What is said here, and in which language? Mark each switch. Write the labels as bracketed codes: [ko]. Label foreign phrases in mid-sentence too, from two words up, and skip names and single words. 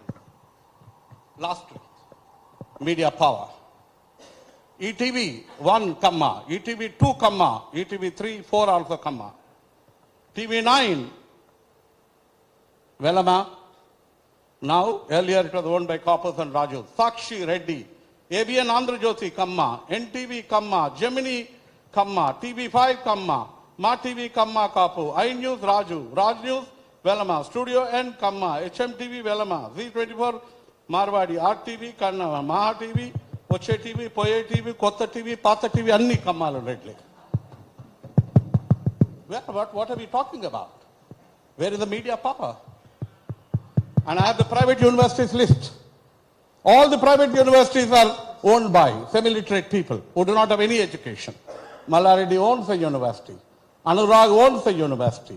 [en] Lastly, media power. ETV 1 Kamma, ETV 2 Kamma, ETV 3, 4 also Kamma. TV 9 Velama. Now, earlier it was owned by Corpus and Raju. Sakshi Reddy, ABN Andhra Jyoti Kamma, NTV Kamma, Gemini Kamma, TV5 Kamma, Ma TV Kamma Kapu, iNews Raju, Raj News Velama, Studio N Kamma, HMTV Velama, Z24 Marwadi, RTV Kannava, Maha TV, Poche TV, Poye TV, Kotta TV, Pata TV, [te] Anni Kammalu [en] Reddy. What are we talking about? Where is the media power? And I have the private universities list. All the private universities are owned by semi-literate people who do not have any education. Malaredi owns a university. Anurag owns a university.